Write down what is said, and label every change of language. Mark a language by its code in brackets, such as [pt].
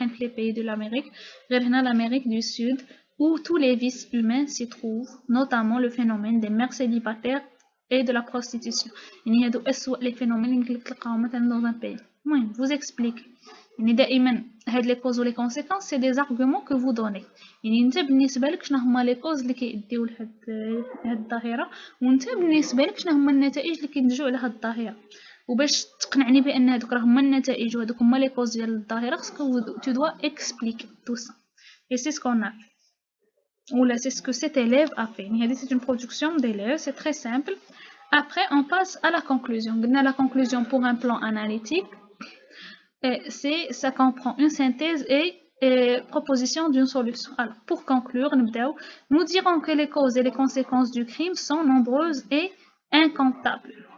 [fr] Les pays de l'Amérique, l'Amérique du Sud, où tous les vices humains s'y trouvent, notamment le phénomène des mères célibataires et de la prostitution. Il y a les phénomènes qui sont dans un pays. Moi, je vous explique. Les causes ou les conséquences, c'est des arguments que vous donnez. [ar] انت بالنسبه لك شنو هما لي كوز اللي كيديو لهاد الظاهره، وانت بالنسبه لك شنو هما النتائج اللي كينتجوا على هاد الظاهره. وباش تقنعني بان هادوك راه هما النتائج وهادوك هما لي كوز ديال الظاهره، خصك [fr] tu dois expliquer tout ça. Et c'est ce qu'on a fait. Ou là, c'est ce que cet élève a fait. C'est une production d'élèves, c'est très simple. Après, on passe à la conclusion. La conclusion pour un plan analytique, ça comprend une synthèse et proposition d'une solution. Alors, pour conclure, nous dirons que les causes et les conséquences du crime sont nombreuses et incomptables.